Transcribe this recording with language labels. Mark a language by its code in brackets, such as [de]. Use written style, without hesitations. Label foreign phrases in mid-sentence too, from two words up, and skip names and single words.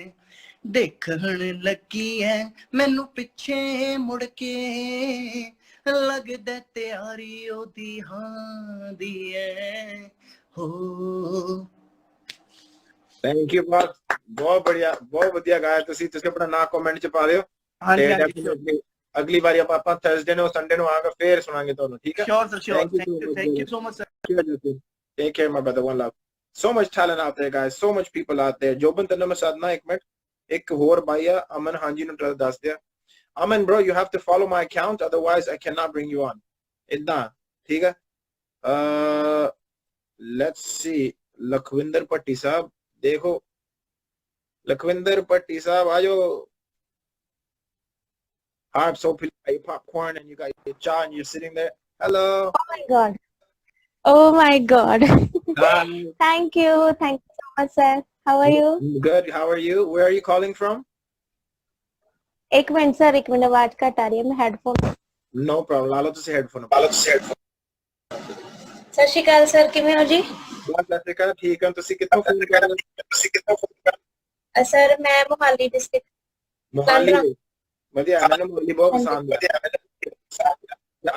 [pa] ਦੇਖਣ ਲੱਗੀ ਐ ਮੈਨੂੰ ਪਿੱਛੇ ਮੁੜ ਕੇ, ਲੱਗਦਾ ਤਿਆਰੀ ਉਹਦੀ ਹਾਂ ਦੀ ਐ ਹੋ। [en] thank you [pa] ਬਹੁਤ ਬੜੀਆ, ਬਹੁਤ ਵਧੀਆ ਗਾਇਆ ਤੁਸੀਂ। ਤੁਸੀਂ ਆਪਣਾ ਨਾਂ ਕਮੈਂਟ ਚ ਪਾ ਦਿਓ। ਅਗਲੀ ਵਾਰੀ ਆਪਾਂ ਥਰਸਡੇ ਨੂੰ ਸੰਡੇ ਨੂੰ ਆ ਕੇ ਫੇਰ ਸੁਣਾਂਗੇ ਤੁਹਾਨੂੰ, ਠੀਕ ਹੈ? [en] Sure sir, sure. Thank you so much sir. Take care my brother, one love. So much talent out there guys, so much people out there. [pa] ਜੋਬਨ ਤੈਨੂੰ ਮੈਂ ਸਾਧਨਾ ਇੱਕ ਮਿੰਟ, ਇੱਕ ਹੋਰ ਬਾਈ ਆ ਅਮਨ ਹਾਂਜੀ ਨੂੰ ਦੱਸ ਦਿਆ। [en] ਅਮਨ bro you have to follow my account otherwise I cannot bring you on, [pa] ਇਦਾਂ ਠੀਕ ਹੈ? [en] let's see [pa] ਲਖਵਿੰਦਰ ਭੱਟੀ ਸਾਹਿਬ, ਦੇਖੋ ਲਖਵਿੰਦਰ ਭੱਟੀ ਸਾਹਿਬ ਆ ਜਾਓ। [en] Harpz, so you popcorn and you got your cha and you're sitting there. Hello. Oh my god. Oh my god. Hi. Thank you so much sir. How are you? Good, how are you? Where are you calling from? [hi] एक मिनट सर, एक मिनट, आवाज कट आ रही है, मैं हेडफोन। [en] No problem, [pa] ਲਾ ਲਓ ਤੁਸੀਂ ਹੈਡਫੋਨ। ਸਤਿ ਸ਼੍ਰੀ ਅਕਾਲ ਸਰ, ਕਿਵੇਂ ਹੋ ਜੀ? ਸਤਿ ਸ਼੍ਰੀ ਅਕਾਲ, ਠੀਕ ਹਾਂ। ਤੁਸੀਂ ਕਿੱਥੋਂ ਫੋਨ ਕਰ ਰਹੇ ਹੋ? ਸਰ ਮੈਂ ਮੋਹਾਲੀ ਡਿਸਟ੍ਰਿਕਟ। ਮੋਹਾਲੀ। ਵਧੀਆ, ਮੈਨੂੰ ਮੋਹਾਲੀ ਬਹੁਤ ਪਸੰਦ ਹੈ।